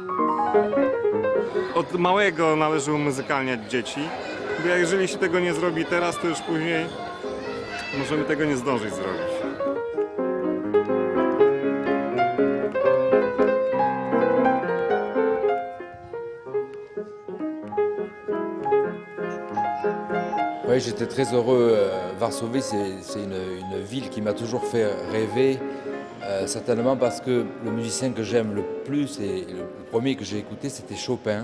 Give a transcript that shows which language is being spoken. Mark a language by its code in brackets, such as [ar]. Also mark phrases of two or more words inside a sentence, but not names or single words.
[pl] Od małego należy umuzykalniać dzieci, bo jeżeli się tego nie zrobi teraz, to już później możemy tego nie zdążyć zrobić. [fr] Oui, j'étais très heureux. Varsovie, c'est une ville qui m'a toujours fait rêver, certainement parce que le musicien que j'aime le plus et le premier que j'ai écouté, c'était Chopin.